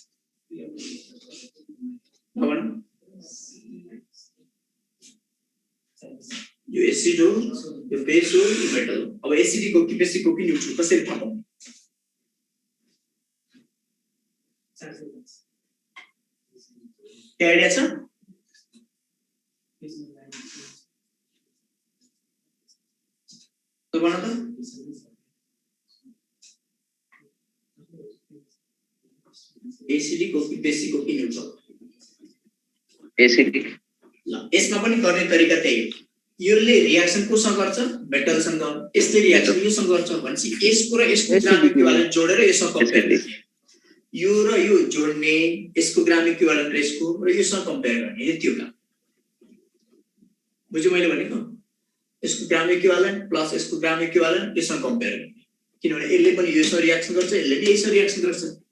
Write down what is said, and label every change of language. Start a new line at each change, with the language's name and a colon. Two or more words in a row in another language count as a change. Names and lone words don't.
Nepali: भन यो एसिड हो यो बेस हो यो मेटल हो अब एसिडिक हो कि बेसिक हो कि न्यूट्रल कसरी थाहा पाउने के आइडिया छ
Hindi: तो बना था
Nepali: एसिडिक हो कि बेसिक हो कि न्यूट्रल एसिडिक ल यसमा पनि गर्ने तरिका त्यही हो योले रियाक्सन कोसँग गर्छ मेटलसँग यसले रियाक्सन योसँग गर्छ भनेपछि यसको र यसको
English: gram equivalent
Nepali: जोडेर यससँग कम्पेयर गर्ने यो र यो जोड्ने यसको
English: gram equivalent
Nepali: र यसको र योसँग कम्पेयर गर्ने यति हो काम बुझ्यो मैले भनेको यसको
English: gram equivalent plus
Nepali: यसको
English: gram equivalent
Nepali: यससँग कम्पेयर गर्ने किनभने यसले पनि योसँग रियाक्सन गर्छ यसले पनि यससँग रियाक्सन गर्छ